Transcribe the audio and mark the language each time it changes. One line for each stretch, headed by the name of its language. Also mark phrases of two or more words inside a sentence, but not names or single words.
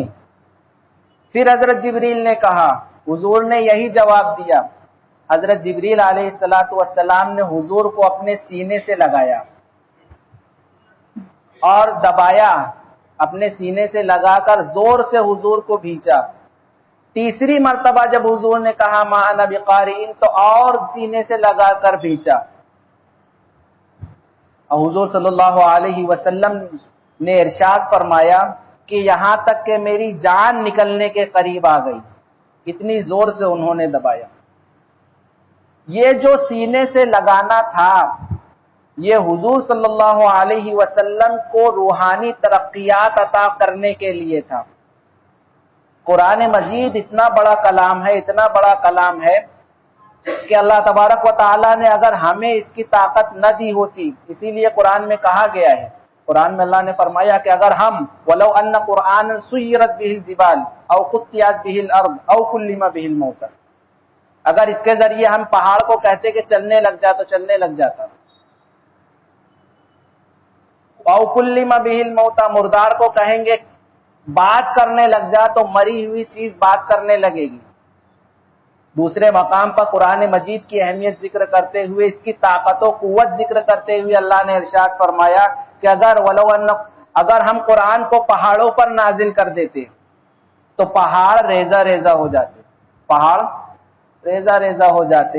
Urdu: پھر حضرت جبریل نے کہا، حضور نے یہی جواب دیا۔ حضرت جبریل علیہ السلام نے حضور کو اپنے سینے سے لگایا اور دبایا، اپنے سینے سے لگا کر زور سے حضور کو بھینچا۔ تیسری مرتبہ جب حضور نے کہا
Arabic: ما انا بقارئ
Urdu: تو اور سینے سے لگا کر بھینچا۔ حضور صلی اللہ علیہ وسلم نے ارشاد فرمایا کہ یہاں تک کہ میری جان نکلنے کے قریب آ گئی، اتنی زور سے انہوں نے دبایا۔ یہ جو سینے سے لگانا تھا یہ حضور صلی اللہ علیہ وسلم کو روحانی ترقیات عطا کرنے کے لیے تھا۔ قرآن مجید اتنا بڑا کلام ہے، اتنا بڑا کلام ہے کہ اللہ تبارک و تعالیٰ نے اگر ہمیں اس کی طاقت نہ دی ہوتی، اسی لیے قرآن میں کہا گیا ہے قرآن میں اللہ نے فرمایا کہ اگر ہم
Arabic: ولو ان قرآن سیرت به الجبال او قطعت به الارض او کلم به الموتى،
Urdu: اگر اس کے ذریعے ہم پہاڑ کو کہتے کہ چلنے لگ جا تو چلنے لگ جاتا،
Arabic: او کلم به الموتى،
Urdu: مردار کو کہیں گے بات کرنے لگ جا تو مری ہوئی چیز بات کرنے لگے گی۔ دوسرے مقام پر قرآن مجید کی اہمیت ذکر کرتے ہوئے، اس کی طاقت و قوت ذکر کرتے ہوئے اللہ نے ارشاد فرمایا کہ اگر ہم قرآن کو پہاڑوں پر نازل کر دیتے تو پہاڑ ریزہ ریزہ ہو جاتے، پہاڑ ریزہ ریزہ ہو جاتے۔